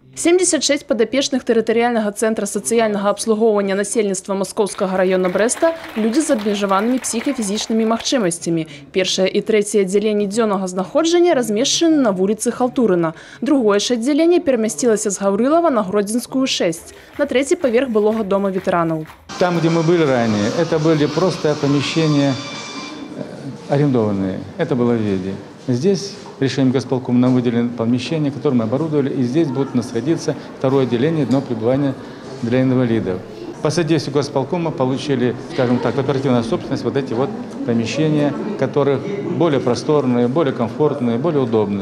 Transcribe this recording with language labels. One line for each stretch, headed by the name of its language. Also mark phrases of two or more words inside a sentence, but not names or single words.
Belarusian: 76 падапечных тэрытарыяльнага цэнтра сацыяльнага абслугоўвання насельніцтва Маскоўскага района Брэста – людзі з абмежаванымі псіхафізічнымі магчымасцямі. Першае і трэцяе аддзяленні дзённага знаходжання размешчаны на вуліцы Халтурына. Другое ж аддзяленне перамясцілася з Гаўрылава на Гродзенскую 6, на трэці паверх былога дома ветэранаў.
Russian: Там, где мы были ранее, это были просто помещения арендованные. Это было в Веде. Здесь решением горосполкома нам выделено помещение, которое мы оборудовали, и здесь будет находиться второе отделение дневного пребывания для инвалидов. По содействию горосполкома получили, скажем так, в оперативную собственность вот эти вот помещения, которые более просторные, более комфортные, более удобные.